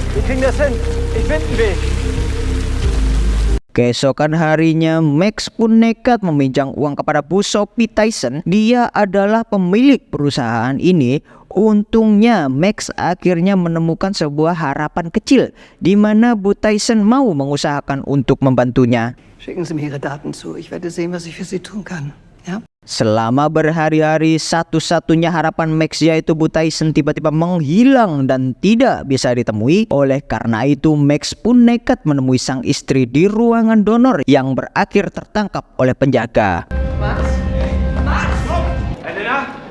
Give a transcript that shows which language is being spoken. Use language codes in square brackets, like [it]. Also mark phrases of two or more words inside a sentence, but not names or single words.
[id] Keesokan harinya, Max pun nekat meminjam uang kepada Bu Sophie Tyson. Dia adalah pemilik perusahaan ini. Untungnya Max akhirnya menemukan sebuah harapan kecil di mana Bu Tyson mau mengusahakan untuk membantunya. [de] Schicken Sie mir Ihre Daten zu. Ich werde sehen, was ich für Sie tun kann. Ja? [id] Selama berhari-hari, satu-satunya harapan Max yaitu Bu Tyson tiba-tiba menghilang dan tidak bisa ditemui. Oleh karena itu, Max pun nekat menemui sang istri di ruangan donor yang berakhir tertangkap oleh penjaga. Max? Elena?